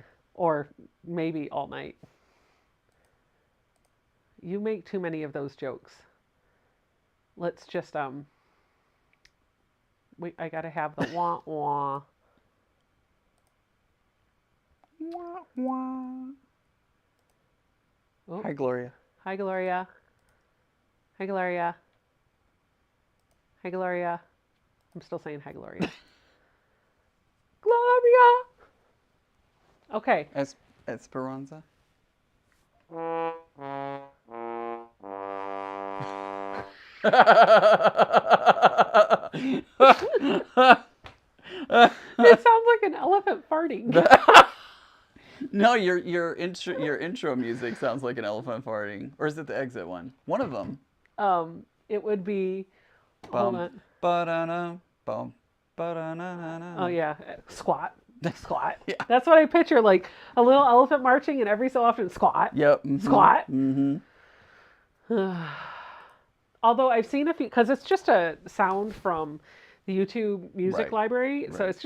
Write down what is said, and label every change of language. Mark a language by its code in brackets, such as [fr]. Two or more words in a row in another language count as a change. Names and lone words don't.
[en] Or maybe all night. You make too many of those jokes. Let's just, wait, I gotta have the wah wah. Wah, wah. Oh, Hi, Gloria. hi, Gloria. Hi, Gloria. Hi, Gloria. I'm still saying hi, Gloria. Gloria! Okay. Esperanza. It sounds like an elephant farting. No, your intro music sounds like an elephant farting, or is it the exit one? One of them. It would be, hold Bum, on. ba-da-na, bum, ba-da-na-na-na. Oh yeah, squat. Squat. Yeah. That's what I picture, like a little elephant marching and every so often squat. Yep. Mm-hmm. Squat. Mm-hmm. Although I've seen a few, because it's just a sound from the YouTube music Right. library, so Right.